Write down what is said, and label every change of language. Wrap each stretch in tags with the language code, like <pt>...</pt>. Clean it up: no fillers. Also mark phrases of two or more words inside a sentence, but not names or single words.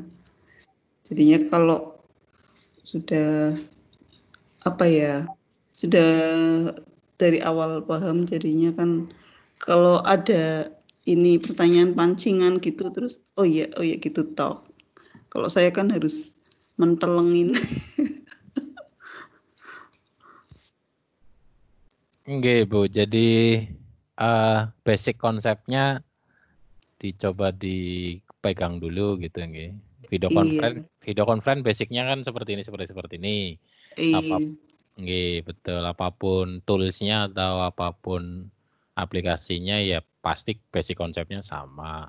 <id>Jadinya kalau sudah sudah dari awal paham, jadinya kan kalau ada ini pertanyaan pancingan gitu terus oh iya gitu toh. Kalau saya kan harus mentelengin. Nggih Bu, jadi basic konsepnya dicoba dipegang dulu gitu nggih.</id> <en>Video conference</en> <id>basicnya kan seperti ini. Nggih, betul. Apapun toolsnya atau apapun aplikasinya ya pasti basic konsepnya sama.</id>